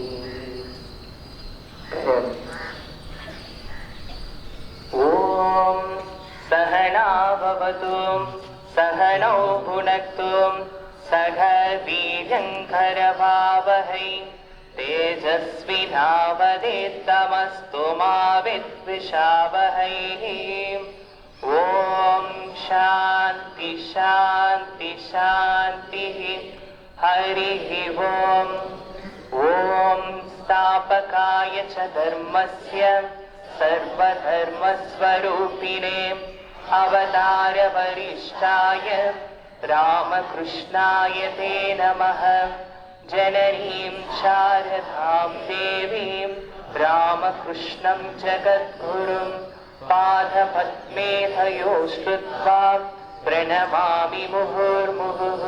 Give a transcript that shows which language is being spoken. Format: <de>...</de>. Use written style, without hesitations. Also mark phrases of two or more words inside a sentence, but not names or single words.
<sa>ओम् सहनाभवतु सहनौ भुनक्तु सह वीर्यङ्करवावहै तेजस्विनावधेत्तमस्तु मा विद्विषावहै. ओम् शान्ति शान्ति शान्ति. हरि ओम्। ओम् स्थापकाय च धर्मस्य सर्वधर्मस्वरूपिणे अवतार वरिष्ठाय रामकृष्णाय ते नमः. जननीं शारदां देवीं रामकृष्णं जगद्गुरुं पादपद्मे तयो श्रुत्वा प्रणमामि मुहुर्मुहुः.</sa>